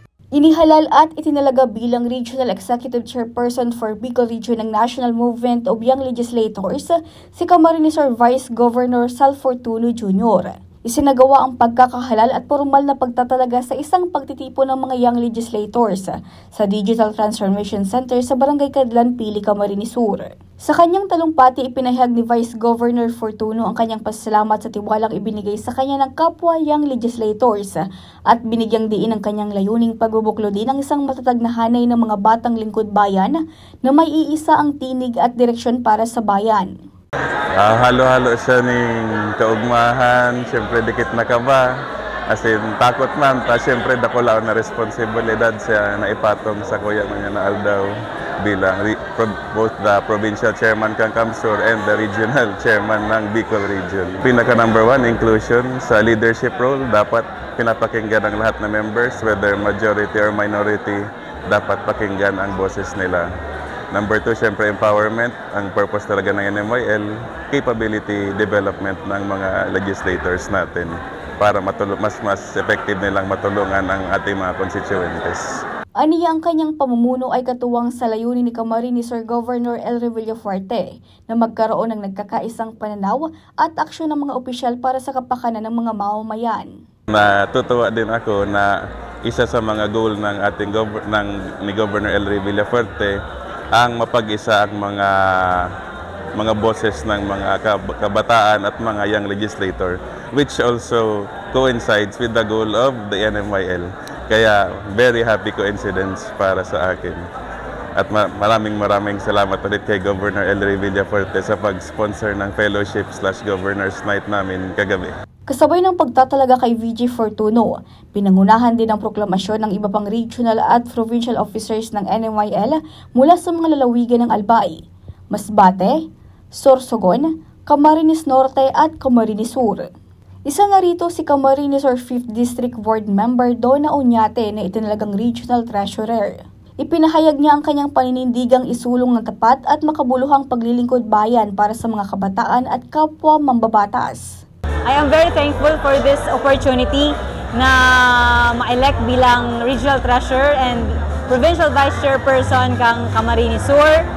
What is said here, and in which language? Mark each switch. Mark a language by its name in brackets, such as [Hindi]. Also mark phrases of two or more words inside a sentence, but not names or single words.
[Filipino] Inihalal at itinalaga bilang [English] Regional Executive Chairperson [Filipino] for Bicol Region ng National Movement of Young Legislators si Camarines Sur Vice Governor Sal Fortuno Jr. Isinagawa ang pagkakahalal at formal na pagtatalaga sa isang pagtitipon ng mga [English] young legislators [Filipino] sa Digital Transformation Center sa Barangay Cadlan, Pili, Camarines Sur. Sa kanyang talumpati, ipinahayag ni Vice Governor Fortuno ang kanyang pasasalamat sa tiwalang ibinigay sa kanya ng kapwa [English] young legislators [Filipino] at binigyang diin ang kanyang layuning pagbubuklod din ng isang matatag na hanay ng mga batang lingkod bayan na may iisa ang tinig at direksyon para sa bayan. [Bikol] Halo-halo siya ng kaugmahan, siyempre dikit na kaba, [English] as in [Bikol] takot man, ta siyempre dakulaw na responsibilidad siya na ipatong sa kuya niya na Aldaw bilang [English] both the provincial chairman [Bikol] kang Kamsur [English] and the regional chairman [Bikol] ng Bicol Region. [Filipino] Pinaka [English] number one, [Filipino] inclusion sa [English] leadership role, [Filipino] dapat pinapakinggan ang lahat na members, [English] whether majority or minority, [Filipino] dapat pakinggan ang boses nila. [English] Number two, [Filipino] siyempre empowerment. Ang purpose talaga ng NMYL, [English] capability development [Filipino] ng mga legislators natin para mas effective nilang matulungan ang ating mga constituents. Aniya ang kanyang pamumuno ay katuwang sa layunin ni Camarines Sur Governor Elry Villafuerte na magkaroon ng nagkakaisang pananaw at aksyon ng mga opisyal para sa kapakanan ng mga mamamayan. Natutuwa din ako na isa sa mga goal ng ating ni Governor Elry Villafuerte ang mapag-isa ang mga boses ng mga kabataan at mga [English] young legislator, which also coincides with the goal of the NMYL. [Filipino] Kaya [English] very happy coincidence [Filipino] para sa akin. At maraming salamat ulit kay Governor Elry Villafuerte sa pag-sponsor ng fellowship/Governor's Night namin kagabi. Kasabay ng pagtatalaga kay VG Fortuno, pinangunahan din ang proklamasyon ng iba pang regional at provincial officers ng NMYL mula sa mga lalawigan ng Albay, Masbate, Sorsogon, Camarines Norte at Camarines Sur. Isa na rito si Camarines Sur 5th District [English] Board Member [Filipino] Donna Oñate na itinalagang [English] Regional Treasurer. [Filipino] Ipinahayag niya ang kanyang paninindigang isulong ng tapat at makabuluhang paglilingkod bayan para sa mga kabataan at kapwa mambabatas. [English] I am very thankful for this opportunity [Filipino] na ma-elect bilang [English] Regional Treasurer and Provincial Vice Chairperson kang Camarines Sur.